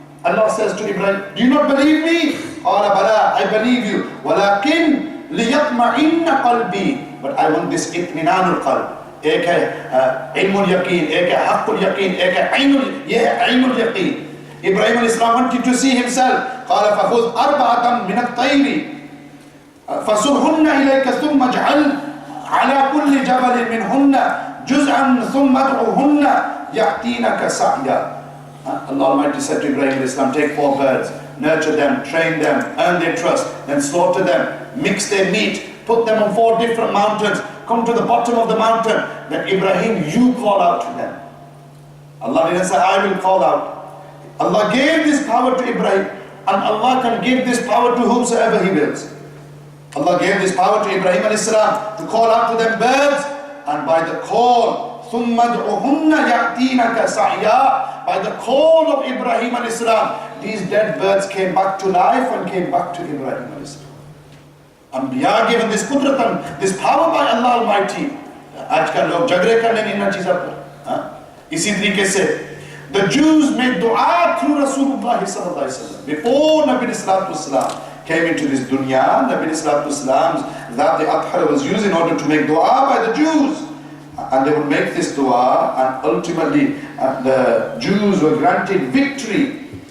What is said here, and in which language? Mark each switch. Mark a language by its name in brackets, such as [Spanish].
[English] Allah says to Ibrahim, do you not believe me? [Arabic] قَالَ بَلَا, [English] I believe you. [Arabic] وَلَكِنْ لِيَطْمَئِنَّ قَلْبِي. [English] But I want this [Arabic] اطمئنان القلب. [Hindi] एक है ilm al-yaqeen, एक है haqq al-yaqeen, एक है ayn al-yaqeen. [English] Ibrahim alayhi salam wanted to see himself. [Arabic] قَالَ فَخُذْ أَرْبَعَةً مِنَ الطَّيْرِ فَصُرْهُنَّ إِلَيْكَ ثُمَّ اجْعَلْ على كل جبل منهن جزءا ثم ادعوهن يأتينك سعيا. [English] Allah Almighty said to Ibrahim alayhi salam, take 4 birds, nurture them, train them, earn their trust, then slaughter them, mix their meat, put them on 4 different mountains, come to the bottom of the mountain, then Ibrahim, you call out to them. Allah didn't say, I will call out. Allah gave this power to Ibrahim, and Allah can give this power to whomsoever He wills. Allah gave this power to Ibrahim alayhi salam to call out to them birds, and by the call, [Arabic] ثُمَّ ادْعُهُنَّ يَأْتِينَكَ سَعْيًا, [English] by the call of Ibrahim alayhi salam, these dead birds came back to life and came back to Ibrahim alayhi salam. Anbiya given this qudratan, this power by Allah Almighty. [Hindi] आजकल लोग झगड़े करने इन चीज़ों पर. इसी तरीके से [English] the Jews made dua through Rasulullah sallallahu alaihi wasallam. Before Nabi sallallahu alaihi wasallam came into this dunya, Nabi sallallahu alaihi wasallam, that the Adhar was used in order to make dua by the Jews. And they would make this dua, and ultimately the Jews were granted victory.